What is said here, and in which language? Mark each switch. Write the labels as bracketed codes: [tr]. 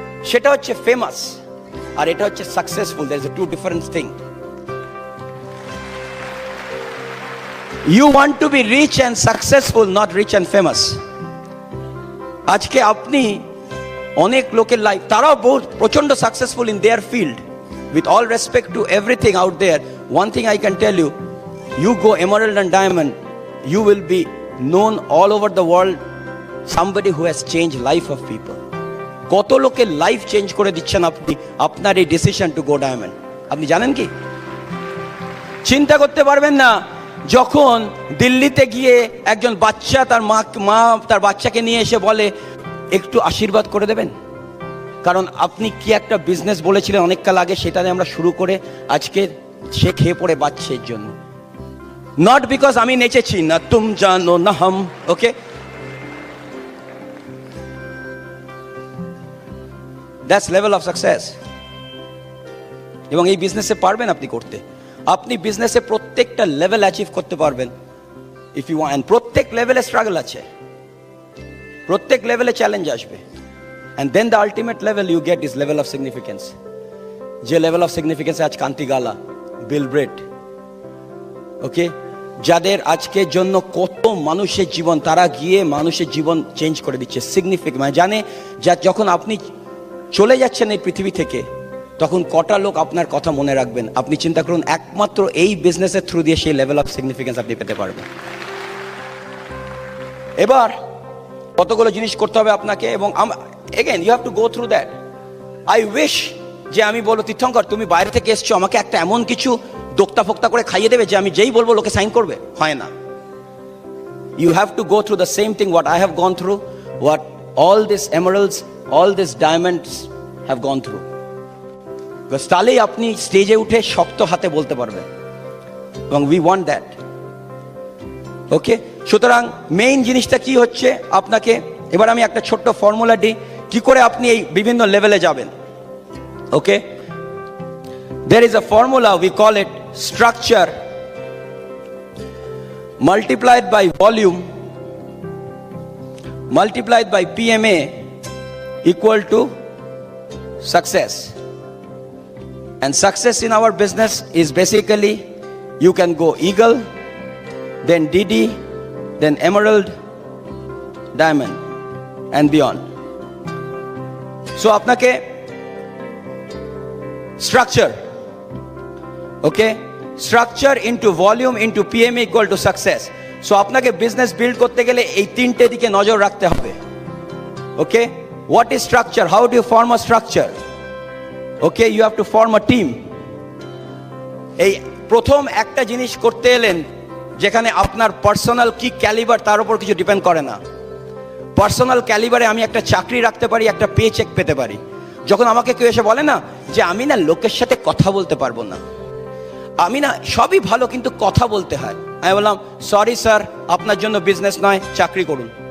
[bn] সেটা হচ্ছে ফেমাস, আর এটা হচ্ছে successful. [en] There is two different thing. You want to be rich and successful, not rich and famous. [bn] আজকে আপনি অনেক লোকের লাইফ, তারাও বহুত প্রচন্ড successful [en] In their field. With all respect to everything out there, one thing I can tell you, you go emerald and diamond, you will be known all over the world, somebody who has changed life of people. [bn] কত লোকের life change করে দিচ্ছেন আপনি আপনার এই [en] Decision to go diamond. [bn] আপনি জানেন কি? চিন্তা করতে পারবেন না, যখন দিল্লিতে গিয়ে একজন বাচ্চা মা তার বাচ্চাকে নিয়ে এসে বলে একটু আশীর্বাদ করে দেবেন, কারণ আপনি কি একটা বিজনেস বলেছিলেন অনেক কাল আগে, সেটা আমরা শুরু করে আজকে সে খেয়ে পড়ে বাচ্চা এর জন্য, নট বিকজ আমি নেচেছি না তুম জানো না হাম। [en] Okay, that's level of success. [bn] এবং এই বিজনেসে পারবেন আপনি করতে, আপনি বিজনেসে প্রত্যেকটা লেভেল অ্যাচিভ করতে পারবেন [en] If you want. [bn] প্রত্যেক লেভেলে স্ট্রাগল আছে, প্রত্যেক লেভেলে চ্যালেঞ্জ আসবে, [en] and then the ultimate level you get is level of significance. [bn] যে level of significance আজ কান্তি গালা, বিল ব্রেট, ওকে, যাদের আজকের জন্য কত মানুষের জীবন, তারা গিয়ে মানুষের জীবন চেঞ্জ করে দিচ্ছে। সিগনিফিকেন্ট মানে জানে যখন আপনি চলে যাচ্ছেন এই পৃথিবী থেকে, তখন কটা লোক আপনার কথা মনে রাখবেন। আপনি চিন্তা করুন, একমাত্র এই বিজনেসের থ্রু দিয়ে সেই লেভেল অফ সিগনিফিকেন্স আপনি পেতে পারবেন। এবার কতগুলো জিনিস করতে হবে আপনাকে, এবং [en] again you have to go through that. [bn] I wish যে আমি বলবো তীর্থঙ্কর তুমি বাইরে থেকে এসছো, আমাকে একটা এমন কিছু দোক্তা ফোক্তা করে খাইয়ে দেবে যে আমি যেই বলবো লোকে সাইন করবে, হয় না। [en] You have to go through the same thing what I have gone through, what all these emeralds, all these diamonds have gone through. [bn] Because তাহলেই আপনি স্টেজে উঠে শক্ত হাতে বলতে পারবেন, এবং [en] we want that. [bn] ওকে, সুতরাং মেইন জিনিসটা কি হচ্ছে আপনাকে, এবার আমি একটা ছোট্ট ফর্মুলা দিই কি করে আপনি এই বিভিন্ন লেভেলে যাবেন। [en] Okay, there is a formula, we call it structure multiplied by volume multiplied by PMA equal to success. And success in our business is basically you can go eagle, then DD, then emerald, diamond and beyond. So আপনাকে structure, okay, structure into volume into PMA equal to success. [bn] So আপনাকে business build করতে গেলে এই তিনটে দিকে নজর রাখতে হবে। [en] Okay, what is structure? How do you form a structure? Okay, you have to form a team. [bn] এই প্রথম একটা জিনিস করতে এলেন যেখানে আপনার পার্সোনাল কি ক্যালিবার তার উপর কিছু ডিপেন্ড করে না। পার্সোনাল ক্যালিবারে আমি একটা চাকরি রাখতে পারি, একটা পে চেক পেতে পারি। যখন আমাকে কেউ এসে বলে না যে আমি না লোকের সাথে কথা বলতে পারবো না, আমি না সবই ভালো কিন্তু কথা বলতে হয়, আমি বললাম সরি স্যার, আপনার জন্য বিজনেস নয়, চাকরি করুন।